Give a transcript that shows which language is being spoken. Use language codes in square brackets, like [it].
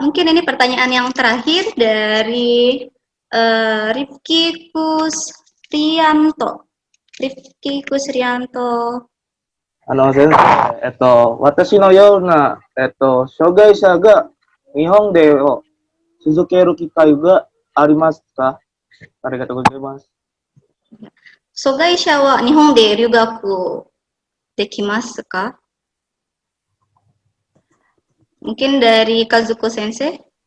[id] Mungkin ini pertanyaan yang terakhir dari Rifki Kusrianto. Rifki Kusrianto. [ja] 先生、私のような、障害者が日本でを続ける機会がありますか？ありがとうございます。障害者は日本で留学できますか? [id] Mungkin dari Kazuko Sensei.